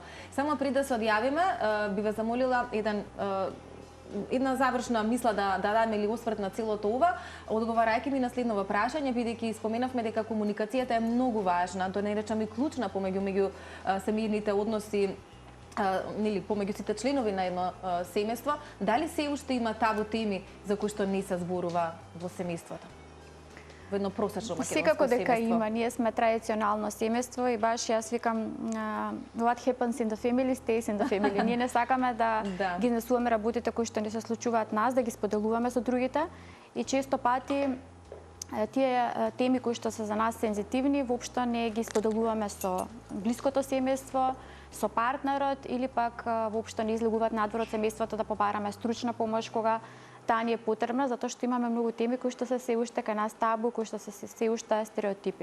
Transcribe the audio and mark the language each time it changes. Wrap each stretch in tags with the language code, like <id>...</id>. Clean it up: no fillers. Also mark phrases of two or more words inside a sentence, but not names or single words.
<mk>Само пред да се одјавиме, би ве замолила една завршна мисла да дадеме или осврт на целото ова, одговарајќи ми на следново прашање, бидејќи споменавме дека комуникацијата е многу важна, да не речам и клучна меѓу семејните односи, нели помеѓу сите членови на едно семејство. Дали се уште има табу теми за кои што не се зборува во семејството? Во едно просечно македонско семејство. Секако дека има. Ние сме традиционално семејство и баш јас викам</mk> <en>what happens in the family</en> <mk>stays in the family. Ние не сакаме да ги изнесуваме работите кои што не се случуваат нас, да ги споделуваме со другите и често пати тие теми кои што се за нас сензитивни воопшто не ги споделуваме со блиското семејство, со партнерот или пак воопшто не излегуваат надвор од семејството да побараме стручна помош кога таа ни е потребна затоа што имаме многу теми кои што се се уште кај нас табу, кои што се уште стереотипи.</mk>